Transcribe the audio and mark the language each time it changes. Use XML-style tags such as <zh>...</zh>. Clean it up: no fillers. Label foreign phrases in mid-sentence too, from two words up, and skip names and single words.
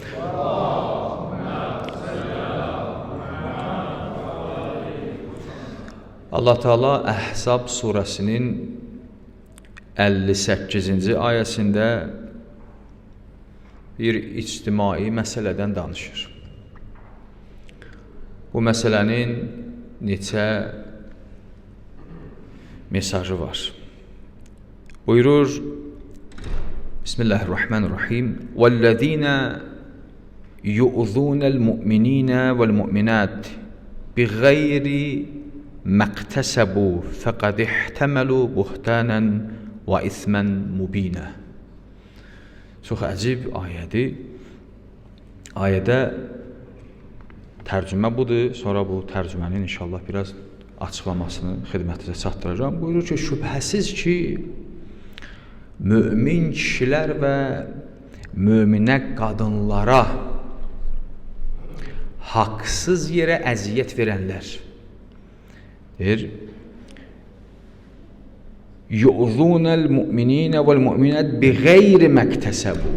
<az>Allah Teala Əhzab surəsinin 58-ci ayəsində bir ictimai məsələdən danışır. Bu məsələnin neçə mesajı var. Buyurur, Bismillahirrahmanirrahim.</az> <ar>وَالَّذِينَ يُؤْذُونَ الْمُؤْمِنِينَ وَالْمُؤْمِنَاتِ بِغَيْرِ مَا اكْتَسَبُوا فَقَدِ احْتَمَلُوا بُهْتَانًا وَإِثْمًا مُبِينًا.</ar> <az>Çox əcib ayədir. Ayədə tərcümə budur. Sonra bu tərcümənin inşallah biraz açıqlamasını xidmətinizə çatdıracağım. Buyurur ki, şübhəsiz ki, mömin kişilər və möminə qadınlara haqsız yerə əziyyət verənlər deyir,</az> <ar>يؤذون المؤمنين والمؤمنات بغير ما اكتسبوا.</ar>